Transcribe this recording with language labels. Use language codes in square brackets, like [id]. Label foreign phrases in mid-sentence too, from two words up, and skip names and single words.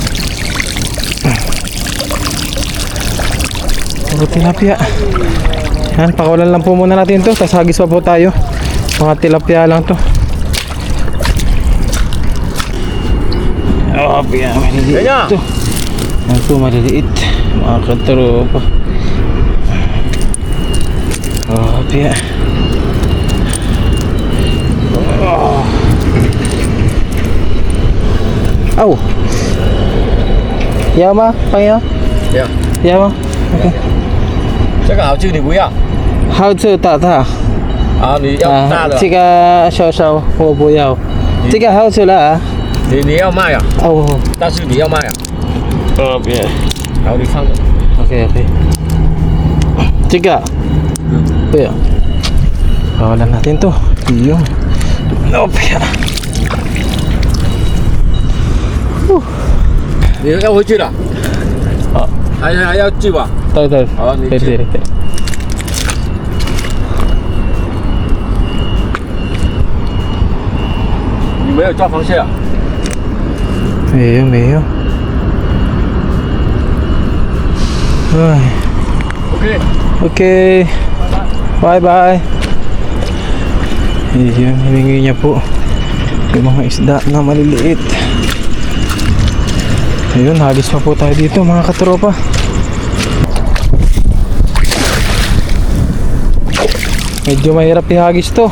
[tl] Puro tilapia. Yan, pakawalan lang po muna natin to. Tapos hagis pa po tayo. Mga tilapia lang to. Oh, piya, maliliit to. Yan po, maliliit. Mga katropa. Oh, piya. Oh. Oh. [zh] 要吗？朋友？要。要吗？OK。这个好吃，你不要？好吃大大。啊，你要大的，这个小小我不要，这个好吃了啊。你要卖啊？哦但是你要卖啊？别然后你放着。，OK OK。这个，不要。 [tl] Kawalan natin to. Yung. [en] Okay. [zh] 你要回去了？好，还要寄吧？对对，好，你对对对。你没有抓螃蟹啊？没有没有。唉 OK， [en] ，OK， bye bye. [tl] Ayan, hiningi niya po yung mga isda na maliliit. Ayun, halis pa po tayo dito mga katropa. Medyo mahirap ihagis to.